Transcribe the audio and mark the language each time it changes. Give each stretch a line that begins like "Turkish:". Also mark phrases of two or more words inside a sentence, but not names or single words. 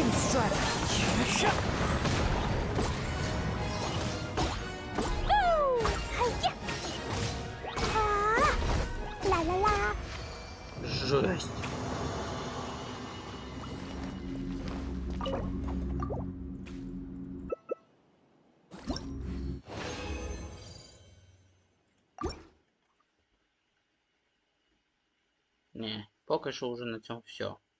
English: strike. Ooh! Hi-ya! La la la!
Russian: Жесть.
Ukrainian: Не, поки що вже на цьому все.